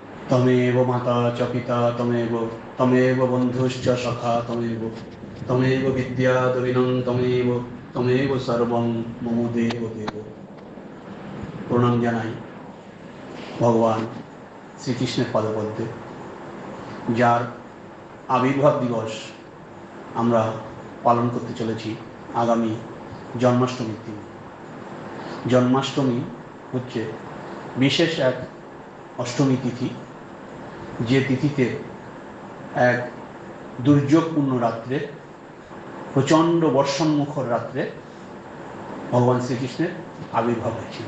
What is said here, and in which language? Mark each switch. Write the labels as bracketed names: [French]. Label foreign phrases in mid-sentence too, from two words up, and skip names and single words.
[Sanskrit] तमेव माता च पिता तमेव तमेव बन्धुश्च सखा तमेव तमेव विद्या द्रविणं तमेव तमेव सर्वं मम देव देव। [Bangla] প্রণাম জানাই ভগবান শ্রীকৃষ্ণের পদপদ্মে, যার আবির্ভাব দিবস আমরা পালন করতে চলেছি আগামী জন্মাষ্টমীর দিন। জন্মাষ্টমী হচ্ছে বিশেষ এক অষ্টমী তিথি, যে তিথিতে এক দুর্যোগপূর্ণ রাত্রে, প্রচণ্ড বর্ষণমুখর রাত্রে ভগবান শ্রীকৃষ্ণের আবির্ভাব হয়েছিল।